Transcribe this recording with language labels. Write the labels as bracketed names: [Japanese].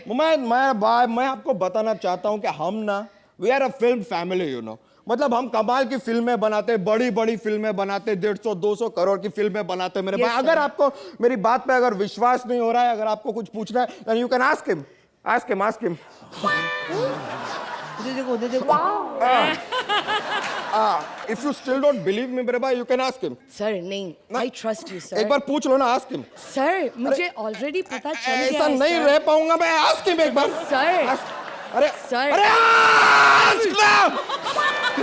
[Hindi] मुमैद मेरा भाई, मैं आपको बताना चाहता हूं कि हम ना, [English] We are a film family, you know. [Hindi] मतलब हम कमाल की फिल्में बनाते, बड़ी बड़ी फिल्में बनाते, 150-200 करोड़ की फिल्में बनाते मेरे भाई। अगर आपको मेरी बात पे अगर विश्वास नहीं हो रहा है, अगर आपको कुछ पूछना है, [English] then you can ask him, ask him, ask him. [Hindi] देखो, देखो। [English] If you still don't believe me [Hindi] मेरे भाई, [English] you can ask him. [Hindi] Sir नहीं, [English] I trust you sir. [Hindi] एक बार पूछ लो ना, [English] ask him. [Hindi] सर मुझे ऑलरेडी पता चल गया ऐसा है, नहीं सर। रह पाऊंगा मैं, [English] ask him [Hindi] एक बार। सर। अरे सर। अरे [English] ask